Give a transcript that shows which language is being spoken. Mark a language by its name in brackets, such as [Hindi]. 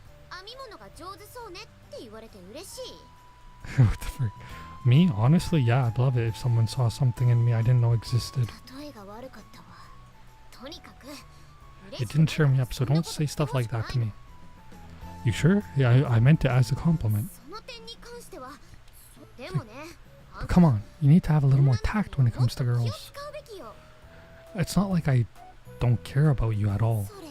[Japanese] 編み物が上手そうねって言われて嬉しい。 [English] What the frick? Me? Honestly, yeah, I'd love it if someone saw something in me I didn't know existed. [Japanese] 例えが悪かったわ。とにかく [English] It didn't cheer me up, so don't say stuff like that to me. You sure? Yeah, I meant it as a compliment. [Japanese] その点に関しては、でもね。 [English] But come on, you need to have a little more tact when it comes to girls. It's not like I don't care about you at all.